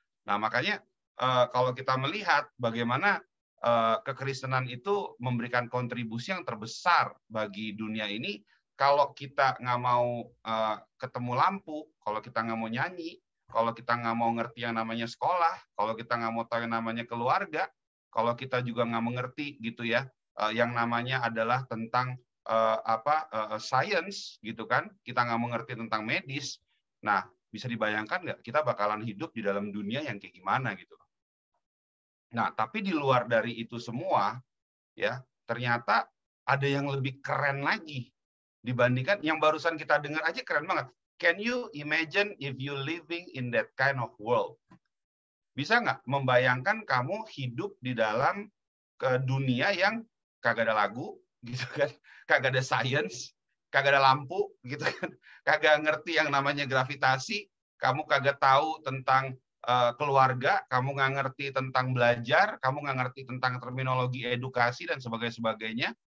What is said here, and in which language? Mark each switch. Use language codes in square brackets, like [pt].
[id] Nah, makanya kalau kita melihat bagaimana kekristenan itu memberikan kontribusi yang terbesar bagi dunia ini, kalau kita nggak mau ketemu lampu, kalau kita nggak mau nyanyi, kalau kita nggak mau ngerti yang namanya sekolah, kalau kita nggak mau tahu yang namanya keluarga, kalau kita juga nggak mengerti gitu ya, yang namanya adalah tentang science gitu kan, kita nggak mengerti tentang medis. Nah, bisa dibayangkan nggak kita bakalan hidup di dalam dunia yang kayak gimana gitu. Nah, tapi di luar dari itu semua, ya ternyata ada yang lebih keren lagi dibandingkan yang barusan kita dengar aja keren banget. [en] Can you imagine if you living in that kind of world? [id] Bisa nggak membayangkan kamu hidup di dalam dunia yang kagak ada lagu, gitu kan? Kagak ada science, kagak ada lampu, gitu kan? Kagak ngerti yang namanya gravitasi, kamu kagak tahu tentang keluarga, kamu nggak ngerti tentang belajar, kamu nggak ngerti tentang terminologi edukasi dan sebagainya.